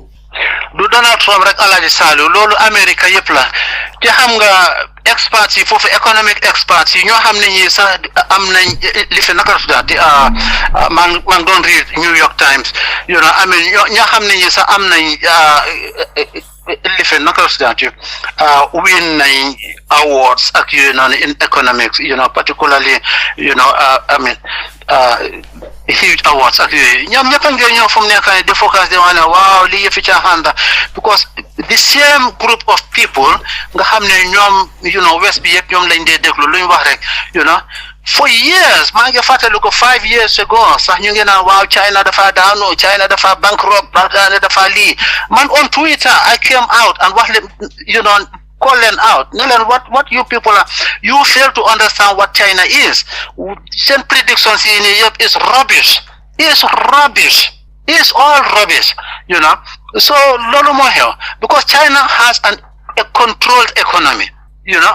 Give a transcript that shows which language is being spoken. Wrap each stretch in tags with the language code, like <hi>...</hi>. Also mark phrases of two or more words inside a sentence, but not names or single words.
<wo>du Donald Trump rek Alaaji Saliou loolu America yëpp la te xam nga experts yi foofu</wo> <en>economic experts</en> <wo>yi ñoo xam ne ñi sax am nañ li fi naka la di maa ngi doon read New York Times</wo> <en>you know</en> <wo>ñoo xam ne ñi sax am nañ li fi naka la win nañ awards ak yooyu noonu</wo> <en>in economics you know particularly you know huge awards</en> <wo>ak yooyu ñoom ñëpp a ngi ñëw fu mu nekk nii di focus di wax ne waaw lii yëfi caaxaan la</wo> <en>because the same group of people</en> <wo>nga xam ne ñoom</wo> <en>you know</en> <wo>west bi yëpp ñoom lañ dee déglu lu ñu wax rek</wo> <en>you know for years</en> <wo>maa ngi fàttali ko</wo> <en>5 years ago</en> <wo>sax ñu ngi naan waaw China dafa daanu China dafa bankrupt dafa lii</wo> <en>man on Twitter I came out and</en> <wo>wax leen</wo> <en>you know call them out. What you people are, you fail to understand what China is. Same predictions in Europe is rubbish. It's rubbish. It's all rubbish, you know. So,</en> <wo>lolo mo</wo> <en>here, because China has a controlled economy, you know.</en>